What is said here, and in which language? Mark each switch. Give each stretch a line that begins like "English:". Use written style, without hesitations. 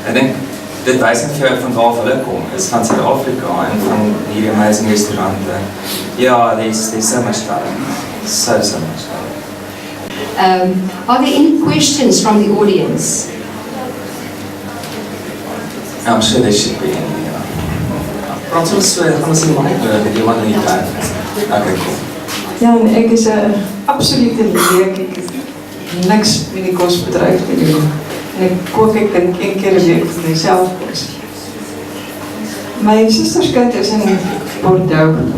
Afrikaans: Ek dink dit wys net vir jou van waar hulle kom, is van Suid-Afrika en van hierdie amazing restaurante.
English: Ja, there's so much talent, so much talent. Are there any questions from the audience? I'm sure they should be.
Afrikaans: Praat ons gaan ons die mic met die man in die tuin.
English: Okay, cool.
Afrikaans: Ja, en ek is 'n absolute leek. Ek het niks met die kosbedryf te doen. En ek kook, ek dink een keer 'n week vir myself kos. My susters kind is in Bordeaux.